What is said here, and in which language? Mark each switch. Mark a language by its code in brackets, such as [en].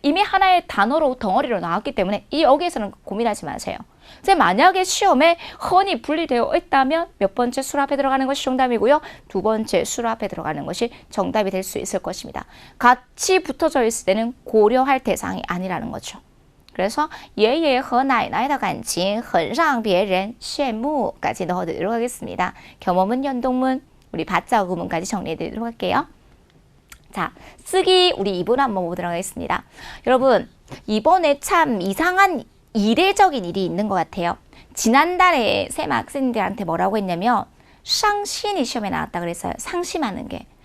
[ko] 이미 하나의 단어로 덩어리로 나왔기 때문에 여기에서는 고민하지 마세요. 이제 만약에 시험에 헌이 분리되어 있다면 몇 번째 수로 앞에 들어가는 것이 정답이고요. 두 번째 수로 앞에 들어가는 것이 정답이 될 수 있을 것입니다. 같이 붙어져 있을 때는 고려할 대상이 아니라는 거죠. 그래서 [zh] 爷爷和奶奶的感情很让别人羡慕 [ko] 까지 넣어드리도록 하겠습니다. 겸어문, 연동문, 우리 받자 구문까지 정리해드리도록 할게요. 자, 쓰기 우리 2분 한번 보도록 하겠습니다. 여러분, 이번에 참 이상한 이례적인 일이 있는 것 같아요. 지난달에 쌤 학생들한테 뭐라고 했냐면 상신이 시험에 나왔다 그랬어요. 상심하는 게.